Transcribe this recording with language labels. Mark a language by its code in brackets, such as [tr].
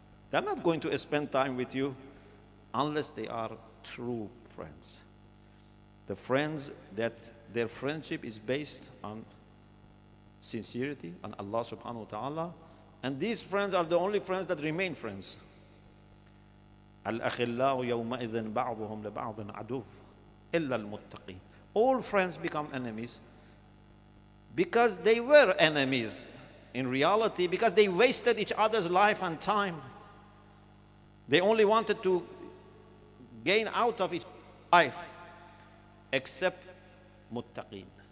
[en] They're not going to spend time with you unless they are true friends. The friends that their friendship is based on sincerity, on Allah subhanahu wa ta'ala. And these friends are the only friends that remain friends. [ar] الأخلاء يومئذ بعضهم لبعض عدو إلا المتقين. [en] All friends become enemies because they were enemies in reality, because they wasted each other's life and time. They only wanted to gain out of each life, except muttaqin.